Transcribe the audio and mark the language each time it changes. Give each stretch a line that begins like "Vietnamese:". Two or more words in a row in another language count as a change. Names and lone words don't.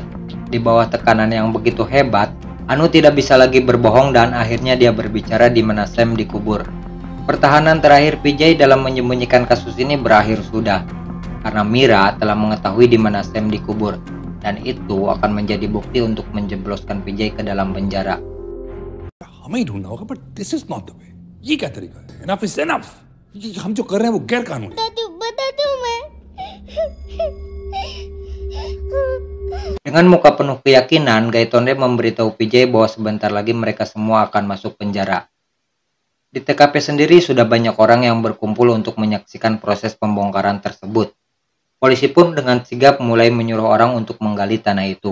Indonesian: Di bawah tekanan yang begitu hebat, Anu tidak bisa lagi berbohong dan akhirnya dia berbicara di mana Sam dikubur. Pertahanan terakhir PJ dalam menyembunyikan kasus ini berakhir sudah. Karena Mira telah mengetahui di mana Sam dikubur. Dan itu akan menjadi bukti untuk menjebloskan PJ ke dalam penjara.
Hindi: हमें ही ढूंढना होगा,
English: but this is not the way.
Hindi: ये क्या तरीका है?
English: Enough is enough.
Hindi: हम जो कर रहे हैं वो गैर कानूनी. बता दूं मैं.
Indonesian: Dengan muka penuh keyakinan, Gaitonde memberitahu PJ bahwa sebentar lagi mereka semua akan masuk penjara. Di TKP sendiri sudah banyak orang yang berkumpul untuk menyaksikan proses pembongkaran tersebut. Polisi pun dengan sigap mulai menyuruh orang untuk menggali tanah itu.